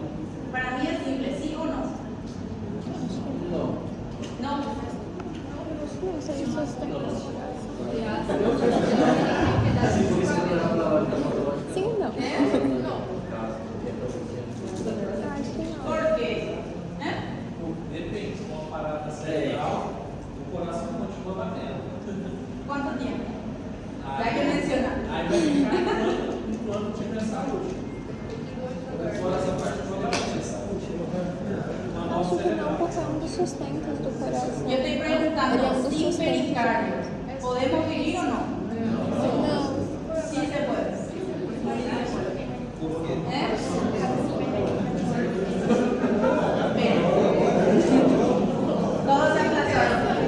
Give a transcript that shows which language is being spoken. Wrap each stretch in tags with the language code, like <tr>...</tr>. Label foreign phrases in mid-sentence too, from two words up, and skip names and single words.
<es>Para mí es simple, sí o no. No. No. Sí, no. ¿Por qué? Depende,</es> <pt>uma parada cerebral, o coração continua batendo.</pt> <es>¿Cuánto tiempo? Ya hay que mencionar.</es> <pt>Aí vai ficar enquanto tiver saúde. O coração continua batendo, saúde. Uma Acho voz que não, cerebral. porque é um dos sustentos do coração.</pt> <es>Yo estoy preguntando, sin pericardio, ¿podemos vivir o no?</es> <pt>Não.</pt> <es>Sí se puede. ¿Eh? Bien. Todos se aplazaron.</es>